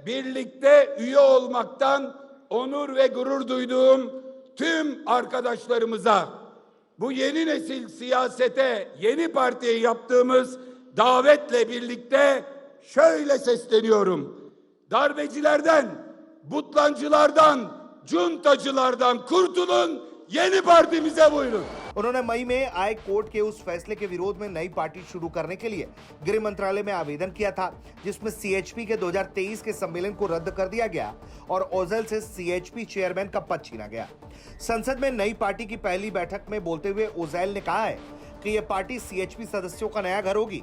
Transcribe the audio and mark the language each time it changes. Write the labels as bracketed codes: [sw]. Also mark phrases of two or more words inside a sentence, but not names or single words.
[tr] Birlikte üye olmaktan onur ve gurur duyduğum tüm arkadaşlarımıza, bu yeni nesil siyasete, yeni partiye yaptığımız davetle birlikte şöyle sesleniyorum. Darbecilerden, butlancılardan, cuntacılardan kurtulun, yeni partimize buyurun. [hi] उन्होंने मई में आए कोर्ट के उस फैसले के विरोध में नई पार्टी शुरू करने के लिए गृह मंत्रालय में आवेदन किया था, जिसमें सीएचपी के 2023 के सम्मेलन को रद्द कर दिया गया और ओजेल से सीएचपी चेयरमैन का पद छीना गया। संसद में नई पार्टी की पहली बैठक में बोलते हुए ओजेल ने कहा है कि यह पार्टी सीएचपी सदस्यों का नया घर होगी।